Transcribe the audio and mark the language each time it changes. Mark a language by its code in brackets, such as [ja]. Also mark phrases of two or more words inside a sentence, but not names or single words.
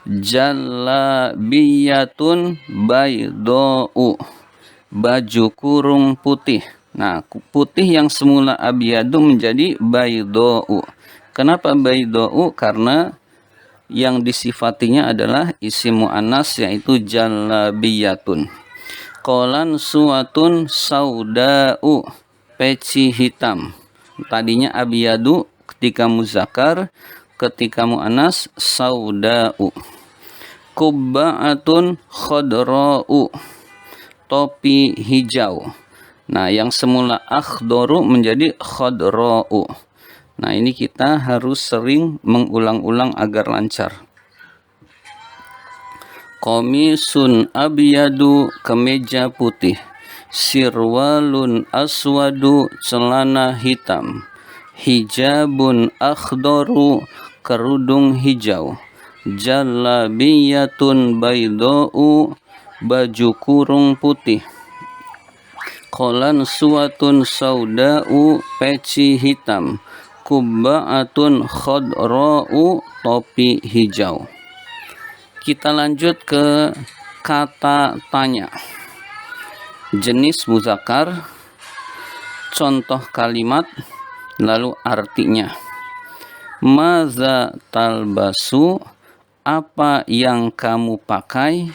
[ar] جلابية بيضاء, [id] baju kurung putih. Nah, putih yang semula abyadu menjadi baydau. Kenapa baydau? Karena yang disifatinya adalah isim muannas yaitu jalabiyatun. [ar] قلنسوة سوداء, [id] peci hitam. Tadinya abyadu ketika muzakkar, ketika muannas saudau. [ar] قبعة خضراء, [id] topi hijau. Nah, yang semula akhdoru menjadi khadra'u. Nah, ini kita harus sering mengulang-ulang agar lancar. [ar] قميص أبيض, [id] kemeja putih. [ar] سروال أسود, [id] celana hitam. [ar] حجاب أخضر, [id] kerudung hijau. [ar] جلابية بيضاء, [id] baju kurung putih. [ar] قلنسوة سوداء, [id] peci hitam. [ar] قبعة خضراء, [id] topi hijau. Kita lanjut ke kata tanya. Jenis muzakkar, contoh kalimat, lalu artinya. [ar] ماذا تلبس, [id] apa yang kamu pakai?